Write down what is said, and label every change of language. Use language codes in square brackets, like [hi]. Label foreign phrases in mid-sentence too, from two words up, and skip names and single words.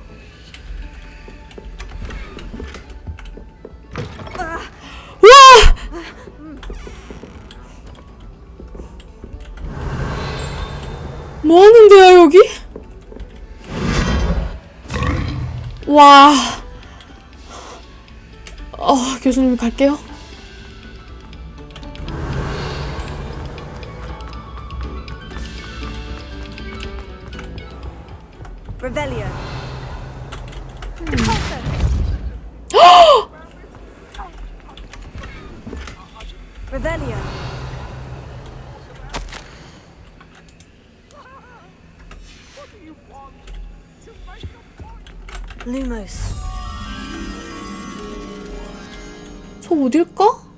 [ko] 우와! 뭐하는데요 여기? 와. 교수님 갈게요. Revelio. Revelio. Lumos. 저 어딜까?